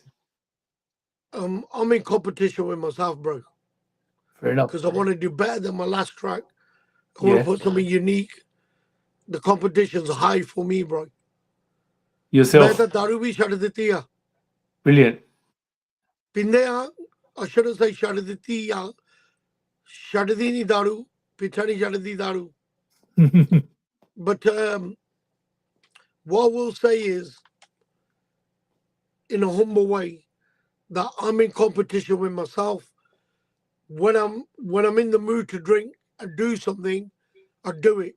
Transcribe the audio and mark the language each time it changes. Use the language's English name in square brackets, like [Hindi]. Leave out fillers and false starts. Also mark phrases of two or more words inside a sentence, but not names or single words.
[English] I'm in competition with myself, bro. Fair enough. Because I want to do better than my last track. I want to put something unique. The competition's high for me, bro. Yourself. [Punjabi] ਦਾਰੂ ਭੀ ਛੱਡ ਦਿੱਤੀ ਹੈ. [English] Brilliant. [Punjabi] ਪੀਂਦੇ ਹੈ. [English] I shouldn't say [Punjabi] ਛੱਡ ਦਿੱਤੀ ਹੈ. ਛੱਡ ਦੀ ਨਹੀਂ ਦਾਰੂ. ਪਿੱਛਾ ਨਹੀਂ ਛੱਡ ਦੀ ਦਾਰੂ. [English] But what I will say is, in a humble way, that I'm in competition with myself. When I'm in the mood to drink and do something, I do it.